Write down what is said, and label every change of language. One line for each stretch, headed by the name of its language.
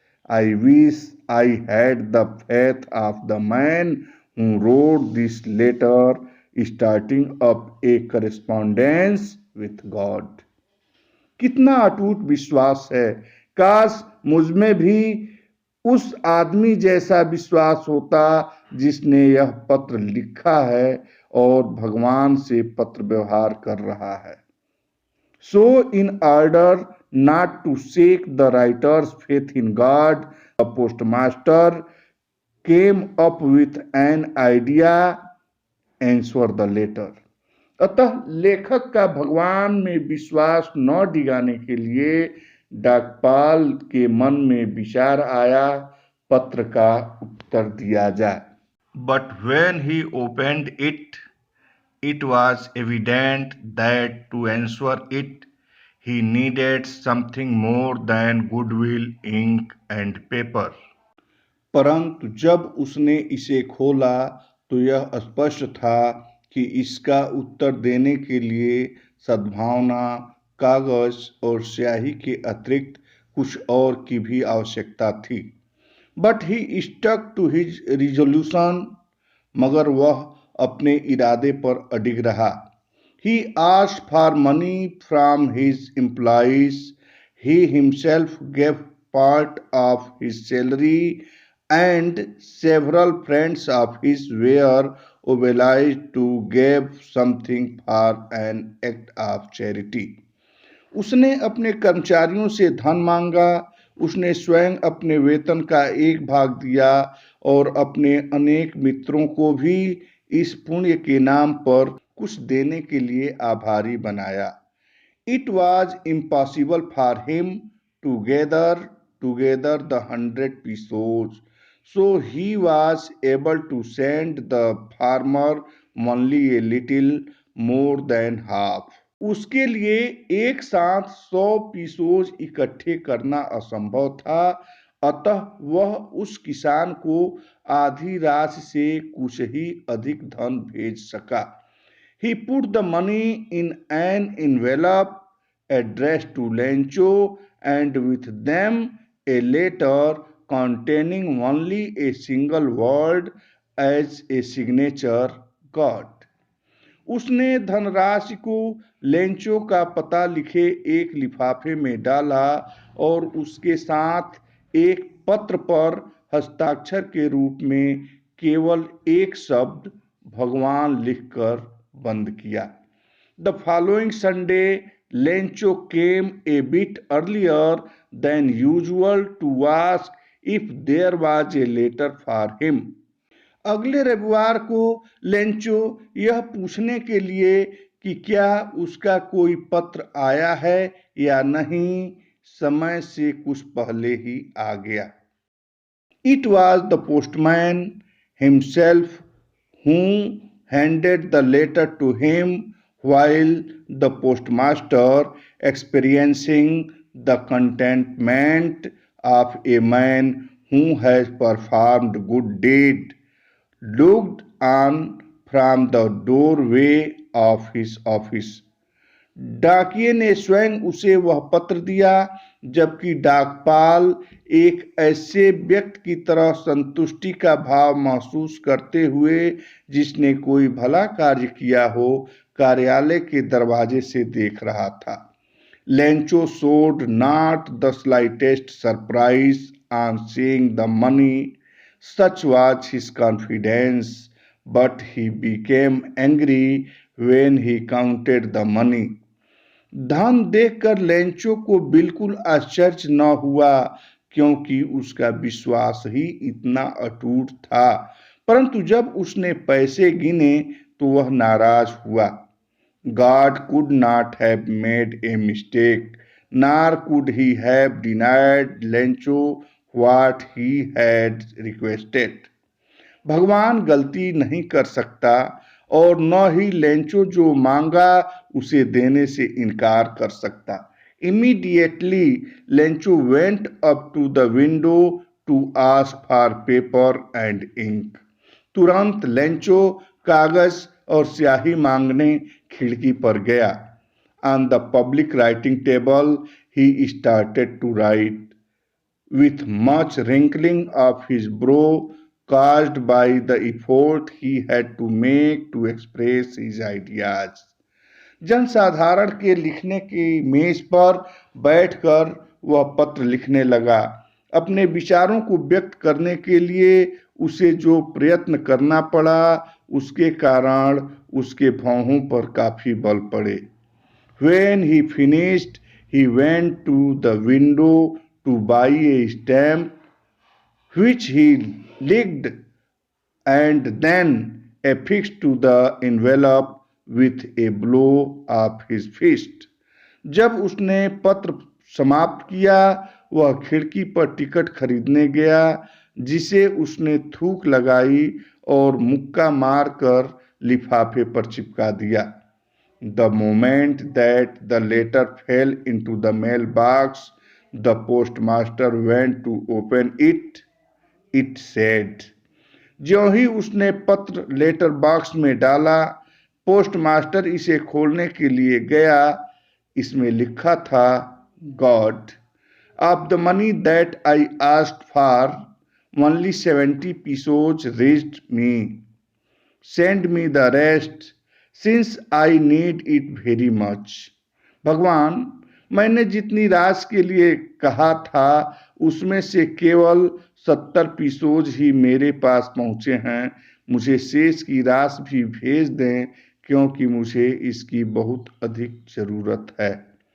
English: I wish I had the faith of the man who wrote this letter, starting up a correspondence with God.
Hindi: कितना अटूट विश्वास है! काश मुझमें भी उस आदमी जैसा विश्वास होता जिसने यह पत्र लिखा है और भगवान से पत्र व्यवहार कर रहा है।
English: So in order not to shake the writer's faith in God, the postmaster came up with an idea, answer the letter.
Hindi: अतः लेखक का भगवान में विश्वास न डिगाने के लिए डाकपाल के मन में विचार आया, पत्र का उत्तर दिया जाए।
English: But when he opened it, it was evident that to answer it, he needed something more than goodwill, ink and paper.
Hindi: परंतु जब उसने इसे खोला तो यह स्पष्ट था कि इसका उत्तर देने के लिए सद्भावना, कागज और स्याही के अतिरिक्त कुछ और की भी आवश्यकता थी।
English: but he stuck to his resolution,
Hindi: मगर वह अपने इरादे पर अडिग रहा।
English: He asked for money from his employees. He himself gave part of his salary, and several friends of his were obliged to give something for an act of charity.
Hindi: उसने अपने कर्मचारियों से धन मांगा, उसने स्वयं अपने वेतन का एक भाग दिया और अपने अनेक मित्रों को भी इस पुण्य के नाम पर कुछ देने के लिए आभारी बनाया।
English: It was impossible for him to gather together the 100 pesos, so he was able to send the farmer only a little more than half.
Hindi: उसके लिए एक साथ 100 पीसोज इकट्ठे करना असंभव था, अतः वह उस किसान को आधी राशि से कुछ ही अधिक धन भेज सका।
English: He put the money in an envelope addressed to Lencho and with them a letter containing only a single word as a signature, God.
Hindi: उसने धनराशि को लेंचो का पता लिखे एक लिफाफे में डाला और उसके साथ एक पत्र पर हस्ताक्षर के रूप में केवल एक शब्द भगवान लिखकर बंद किया।
English: The following Sunday Lencho came a bit earlier than usual to ask if there was a letter for him.
Hindi: अगले रविवार को लेंचो यह पूछने के लिए कि क्या उसका कोई पत्र आया है या नहीं, समय से कुछ पहले ही आ गया।
English: It was the postman himself who handed the letter to him, while the postmaster, experiencing the contentment of a man who has performed good deed, looked on from the doorway of his office.
Hindi: डाकिये ने स्वयं उसे वह पत्र दिया, जबकि डाकपाल एक ऐसे व्यक्ति की तरह संतुष्टि का भाव महसूस करते हुए जिसने कोई भला कार्य किया हो, कार्यालय के दरवाजे से देख रहा था।
English: Lencho showed not the slightest surprise on seeing the money. Such was his confidence, but he became angry when he counted the money.
Hindi: धन देखकर लेंचो को बिल्कुल आश्चर्य न हुआ, क्योंकि उसका विश्वास ही इतना अटूट था। परंतु जब उसने पैसे गिने तो वह नाराज हुआ।
English: God could not have made a mistake, nor could he have denied Lencho what he had requested.
Hindi: भगवान गलती नहीं कर सकता और न ही लेंचो जो मांगा उसे देने से इनकार कर सकता।
English: Immediately, Lencho went up to the window to ask for paper and ink.
Hindi: तुरंत लेंचो कागज और स्याही मांगने खिड़की पर गया।
English: On the public writing table, he started to write, with much wrinkling of his brow caused by the effort he had to make to express his ideas.
Hindi: जनसाधारण के लिखने की मेज पर बैठकर वह पत्र लिखने लगा। अपने विचारों को व्यक्त करने के लिए उसे जो प्रयत्न करना पड़ा, उसके कारण उसके भौहों पर काफी बल पड़े।
English: When he finished, he went to the window to buy a stamp, which he licked and then affixed to the envelope with a blow of his fist.
Hindi: जब उसने पत्र समाप्त किया, वह खिड़की पर टिकट खरीदने गया, जिसे उसने थूक लगाई और मुक्का मारकर लिफाफे पर चिपका दिया।
English: The moment that the letter fell into the mailbox, the postmaster went to open it. It said,
Hindi: ज्यों ही उसने पत्र लेटर बॉक्स में डाला, पोस्टमास्टर इसे खोलने के लिए गया। इसमें लिखा था,
English: God, of the money that I asked for, only 70 pesos reached me. Send me the rest, since I need it very much.
Hindi: भगवान, मैंने जितनी राशि के लिए कहा था उसमें से केवल 70 पीसोज ही मेरे पास पहुंचे हैं। मुझे शेष की राशि भी भेज दें, क्योंकि मुझे इसकी बहुत अधिक जरूरत है।